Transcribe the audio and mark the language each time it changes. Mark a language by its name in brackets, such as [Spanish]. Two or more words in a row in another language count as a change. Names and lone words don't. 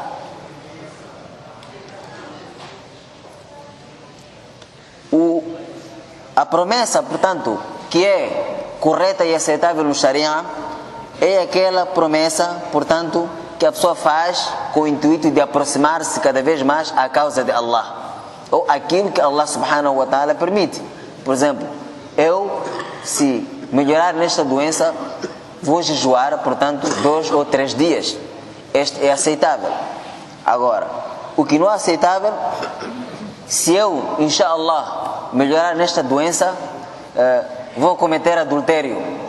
[Portuguese] A promessa, portanto, que é correta e aceitável no Sharia, é aquela promessa, portanto, que a pessoa faz com o intuito de aproximar-se cada vez mais à causa de Allah, ou aquilo que [Arabic] الله سبحانه وتعالى [Portuguese] permite. Por exemplo, eu, se melhorar nesta doença, vou jejuar, portanto, 2 ou 3 dias. Este é aceitável. Agora, o que não é aceitável, se eu, Insha'Allah, melhorar nesta doença, vou cometer adultério.